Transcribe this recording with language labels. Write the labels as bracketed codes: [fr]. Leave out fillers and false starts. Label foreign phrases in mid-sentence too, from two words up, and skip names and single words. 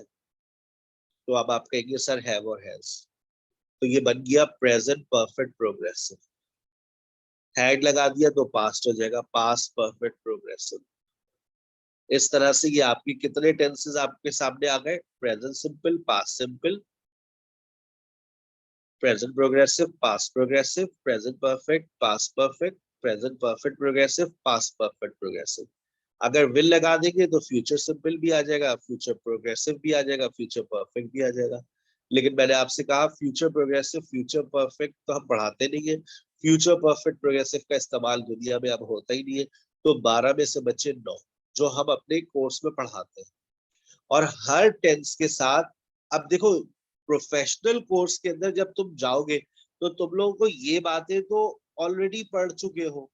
[hi] तो अब आप कहेंगे सर हैव और हैज, तो ये बन गया [en] present perfect progressive. [hi] हैड लगा दिया तो पास्ट हो जाएगा [en] past perfect progressive. [hi] इस तरह से ये आपके कितने टेंसेस आपके सामने आ गए? [en] present simple, past simple, present progressive, past progressive, present perfect, past perfect, present perfect progressive, past perfect progressive. [hi] अगर will लगा देंगे तो [en] future simple [hi] भी आ जाएगा, [en] future progressive [hi] भी आ जाएगा, [en] future perfect [hi] भी आ जाएगा. लेकिन मैंने आपसे कहा [en] future progressive, future perfect [hi] तो हम पढ़ाते नहीं है. [en] future perfect progressive [hi] का इस्तेमाल दुनिया में अब होता ही नहीं है. तो 12 में से बच्चे 9 जो हम अपने कोर्स में पढ़ाते हैं. और हर टेंस के साथ, अब देखो [en] professional course [hi] के अंदर जब तुम जाओगे तो तुम लोगों को ये बातें तो ऑलरेडी पढ़ चुके हो.